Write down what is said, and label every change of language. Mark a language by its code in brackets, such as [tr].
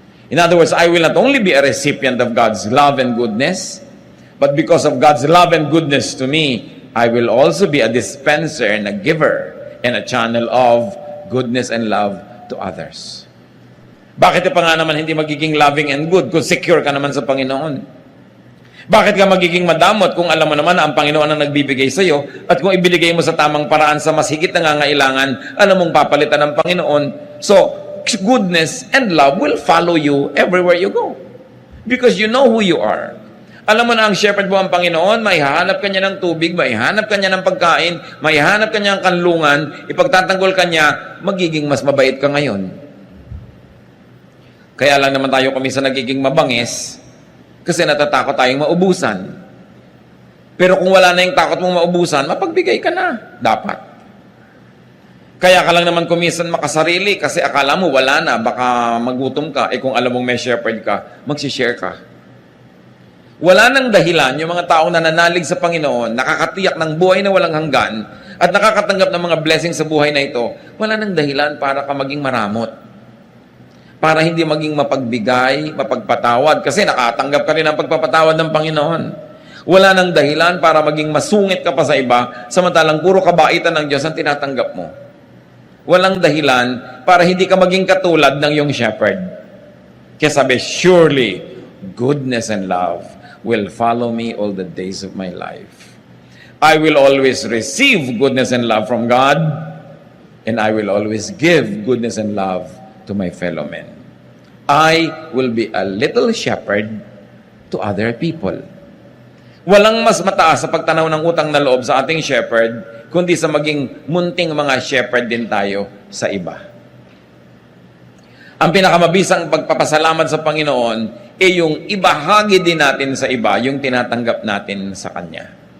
[en] In other words, I will not only be a recipient of God's love and goodness, but because of God's love and goodness to me, I will also be a dispenser and a giver and a channel of goodness and love to others. [tl] Bakit pa nga naman hindi magiging [en] loving and good [tl] kung secure ka naman sa Panginoon? Bakit ka magiging madamot kung alam mo naman na ang Panginoon ang nagbibigay sa iyo at kung ibinigay mo sa tamang paraan sa mas higit na nangangailangan, alam mong papalitan ng Panginoon? [en] So, goodness and love will follow you everywhere you go. Because you know who you are. [tl] Alam mo na ang shepherd mo ang Panginoon, may hahanap ka niya ng tubig, may hahanap ka niya ng pagkain, may hahanap ka niya ng kanlungan, ipagtatanggol ka niya, magiging mas mabait ka ngayon. Kaya lang naman tayo kuminsan nagiging mabangis kasi natatakot tayong maubusan. Pero kung wala na yung takot mong maubusan, mapagbigay ka na. Dapat. Kaya ka lang naman kuminsan makasarili kasi akala mo wala na, baka magutom ka. Eh kung alam mong may shepherd ka, magsishare ka. Wala nang dahilan yung mga taong nananalig sa Panginoon, nakakatiyak ng buhay na walang hanggan, at nakakatanggap ng mga blessings sa buhay na ito, wala nang dahilan para ka maging maramot. Para hindi maging mapagbigay, mapagpatawad, kasi nakatanggap ka rin ng pagpapatawad ng Panginoon. Wala nang dahilan para maging masungit ka pa sa iba, samantalang puro kabaitan ng Diyos ang tinatanggap mo. Walang dahilan para hindi ka maging katulad ng iyong shepherd. Kaya sabi, [en] surely, goodness and love will follow me all the days of my life. I will always receive goodness and love from God, and I will always give goodness and love to my fellow men. I will be a little shepherd to other people. [tl] Walang mas mataas sa pagtanaw ng utang na loob sa ating shepherd, kundi sa maging munting mga shepherd din tayo sa iba. Ang pinakamabisang pagpapasalamat sa Panginoon ay yung ibahagi din natin sa iba yung tinatanggap natin sa Kanya.